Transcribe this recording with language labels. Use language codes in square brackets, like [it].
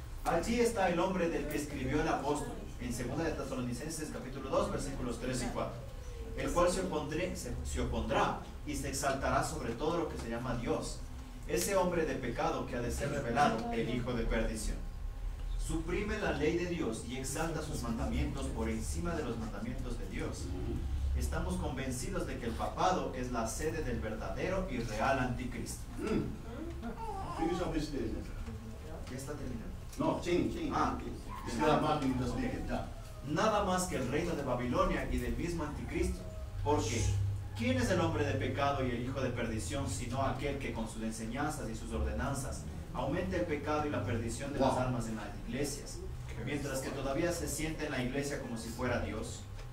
[es] Allí está el hombre del que escribió el apóstol, en 2 de Tesalonicenses capítulo 2, versículos 3 y 4, el cual se opondrá y se exaltará sobre todo lo que se llama Dios, ese hombre de pecado que ha de ser revelado, el hijo de perdición. Suprime la ley de Dios y exalta sus mandamientos por encima de los mandamientos de Dios. Estamos convencidos de que el papado es la sede del verdadero y real anticristo. [en] Finish up this statement. [es] Ya está terminando. [en] No, change. Martin just make it down. [es] Nada más que el reino de Babilonia y del mismo anticristo. Porque, ¿quién es el hombre de pecado y el hijo de perdición, sino aquel que con sus enseñanzas y sus ordenanzas aumenta el pecado y la perdición de las almas en las iglesias, mientras que todavía se siente en la iglesia como si fuera Dios?